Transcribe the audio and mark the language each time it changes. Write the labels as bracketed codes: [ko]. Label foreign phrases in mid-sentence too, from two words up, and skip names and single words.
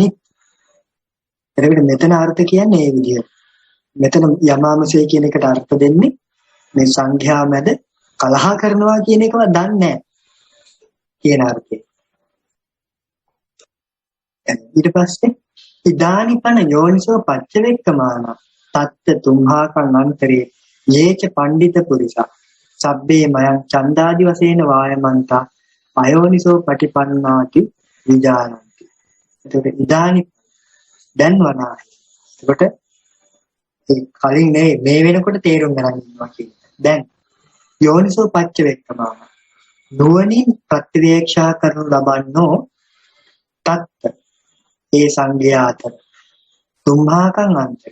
[si] එතකොට මෙතන අර්ථ කියන්නේ මේ විදිහට. මෙතන යමාමසේ කියන එකට අර්ථ දෙන්නේ මේ සංඝයා මැද කලහ කරනවා කියන එකව දන්නේ නැහැ කියන අර්ථය. [pi] ඊට පස්සේ ඉදානිපන යෝනිසෝ පච්චවේක්කමාන තත්ත තුම්හාකං අන්තරේ යේච පණ්ඩිත පුරිසා සබ්බේ මයං [si] චන්දාදි වශයෙන් [pi] වායමන්තා අයෝනිසෝ පටිපන්නාති විජානන්ති. [si] එතකොට ඉදානි දැන් වනාහි. එතකොට ඒ කලින් මේ වෙනකොට තේරුම් ගන්න ඉන්නවා කියන්නේ. දැන් [pi] යෝනිසෝ පච්චවේක්කමාන [si] නුවණින් ප්‍රතිවේක්ෂා කරනු ලබන්නෝ තත්ත ඒ සංඝයා අතර [pi] තුම්හාකං අන්තරේ.